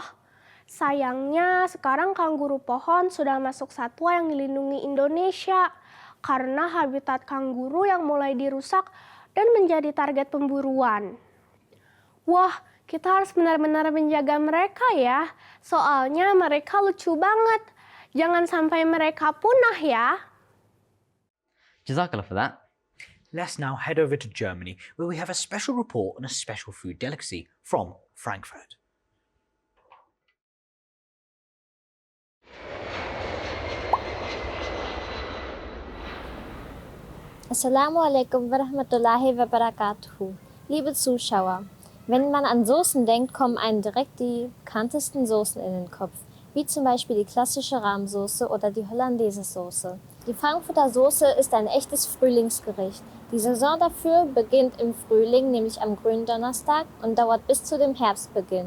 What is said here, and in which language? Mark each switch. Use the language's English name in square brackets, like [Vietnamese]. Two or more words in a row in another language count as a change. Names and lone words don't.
[Indonesian] Sayangnya sekarang kanguru pohon sudah masuk satwa yang dilindungi Indonesia karena habitat kanguru yang mulai dirusak dan menjadi target pemburuan. Wah, kita harus benar-benar menjaga mereka ya, soalnya mereka lucu banget. Jangan sampai mereka punah ya. [English] Jazakallah for that. Let's now head over to Germany, where we have a special report on a special food delicacy from Frankfurt. [Arabic] السلام عليكم ورحمة الله وبركاته. [German] Liebe Zuschauer, wenn man an Soßen denkt, kommen einem direkt die bekanntesten Soßen in den Kopf, wie zum Beispiel die klassische Rahmsoße oder die Hollandaise-Soße. Die Frankfurter Soße ist ein echtes Frühlingsgericht. Die Saison dafür beginnt im Frühling, nämlich am Gründonnerstag, und dauert bis zu dem Herbstbeginn.